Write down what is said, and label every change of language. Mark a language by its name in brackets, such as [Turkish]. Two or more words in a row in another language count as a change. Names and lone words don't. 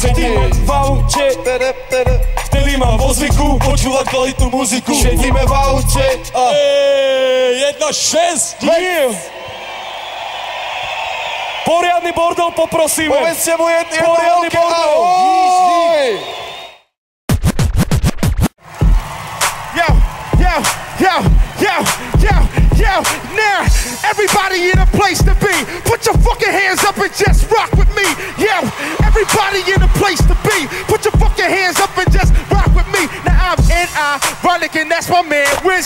[Slovak] Sedíme v aute. Vtedy mám vo zvyku Počúvať kvalitnú muziku sedíme v aute. 1-6. Poriadny bordel poprosíme. Povedzte mu jedno Poriadny veľké bordel. ahoj! [English] Yo, now everybody in a place to be. Put your fucking hands up and just rock with me. Yo, everybody in a place to be. Put your fucking hands up and just rock with me. Now I'm ironic and that's my man Wiz.